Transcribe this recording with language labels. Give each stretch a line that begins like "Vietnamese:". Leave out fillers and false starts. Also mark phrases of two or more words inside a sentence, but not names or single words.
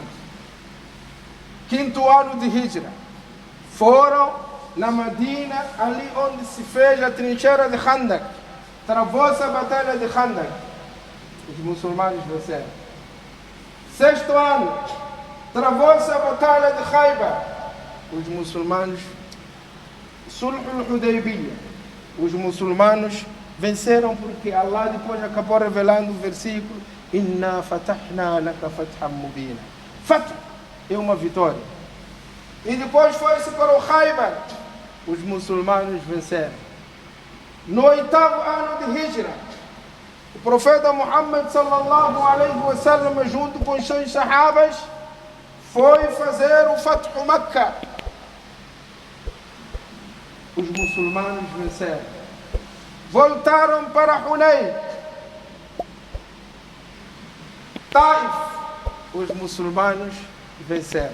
Portuguese: Quinto ano de Hijra, foram na Medina, ali onde se fez a trincheira de Khandak, travou-se a batalha de Khandak, os muçulmanos venceram. Sexto ano, travou-se a batalha de Khaybar, os muçulmanos, Sulh al-Hudaybiyah, os muçulmanos venceram, porque Allah depois acabou revelando o versículo:
Arabic: إنا فتحنا لك فتحا مبينا.
Portuguese: Fato é uma vitória. E depois foi-se para o Khaybar. Os muçulmanos venceram. No 8º ano de Hijra, o profeta Muhammad
Arabic: صلى الله عليه وسلم,
Portuguese: junto com os seus sahabas, foi fazer o Fathu Makkah. Os muçulmanos venceram. Voltaram para Hunayn. Taif, os muçulmanos venceram.